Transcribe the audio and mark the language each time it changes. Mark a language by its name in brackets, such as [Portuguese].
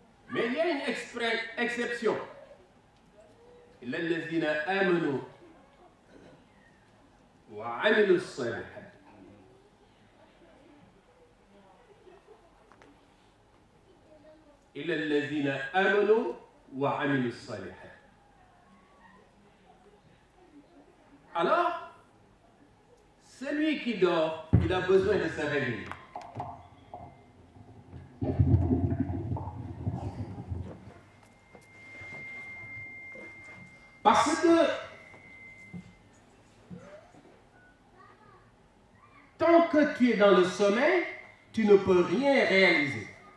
[French] Mais il y a une exception. [Arabic] إلا الذين آمنوا وعملوا الصالحات. إلا الذين آمنوا وعملوا الصالحات. [French] Alors, celui qui dort, il a besoin de se réveiller. Parce que tant que tu es dans le sommeil, tu ne peux rien réaliser.